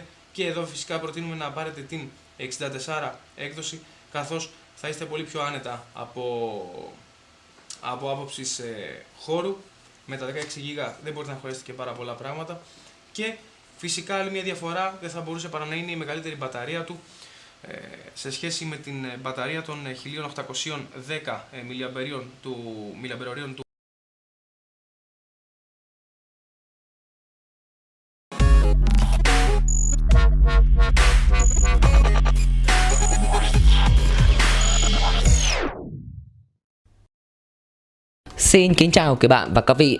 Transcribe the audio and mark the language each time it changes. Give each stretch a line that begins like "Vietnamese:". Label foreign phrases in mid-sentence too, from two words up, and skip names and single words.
Greek: Και εδώ φυσικά προτείνουμε να πάρετε την 64 έκδοση, καθώς θα είστε πολύ πιο άνετα από άποψης χώρου. Με τα 16 GB δεν μπορείτε να χωρέσετε και πάρα πολλά πράγματα. Και φυσικά άλλη μια διαφορά δεν θα μπορούσε παρά να είναι η μεγαλύτερη μπαταρία του σε σχέση με την μπαταρία των 1810 mAh του
Vietnamese: Xin kính chào các bạn và các vị.